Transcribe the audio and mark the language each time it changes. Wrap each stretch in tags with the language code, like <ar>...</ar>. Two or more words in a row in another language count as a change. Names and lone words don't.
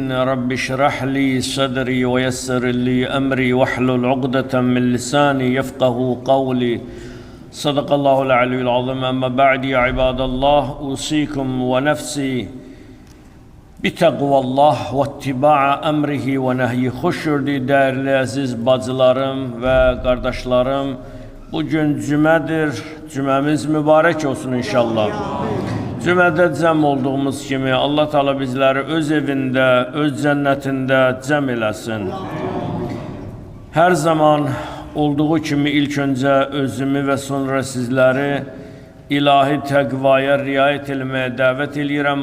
<ar>رب اشرح لي صدري ويسر لي أمري واحلل عقدة من لساني يفقه قولي. صدق الله العلي العظيم. أما بعد يا عباد الله أوصيكم ونفسي بتقوى الله واتباع أمره ونهyi.</ar> <az>Hoş gördük değerli aziz bacılarım ve kardeşlerim. Bugün cümedir. Cümemiz mübarek olsun inşallah. Cümlədə cəm olduğumuz kimi Allah Teala bizləri öz evində, öz cənnətində cəm eləsin. Hər zaman olduğu kimi ilk öncə özümü və sonra sizləri ilahi təqvaya riayət etməyə dəvət edirəm.</az>